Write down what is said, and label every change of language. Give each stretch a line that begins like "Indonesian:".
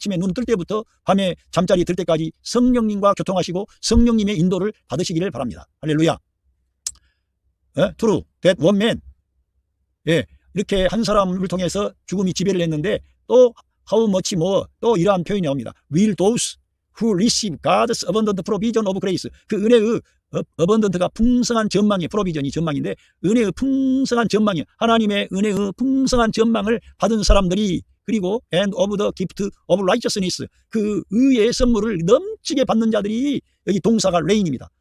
Korean: 아침에 눈 뜰 때부터 밤에 잠자리 들 때까지 성령님과 교통하시고 성령님의 인도를 받으시기를 바랍니다. 할렐루야.
English: True that one man.
Korean: 예, 이렇게 한 사람을 통해서 죽음이 지배를 했는데 또
English: how much more,
Korean: 또 이러한 표현이 나옵니다.
English: Will those who receive God's abundant provision of grace.
Korean: 그 은혜의 abundant가 풍성한 전망이, 프로비전이 전망인데 은혜의 풍성한 전망이, 하나님의 은혜의 풍성한 전망을 받은 사람들이, 그리고
English: and of the gift of righteousness,
Korean: 그 의의 선물을 넘치게 받는 자들이, 여기 동사가 reign입니다.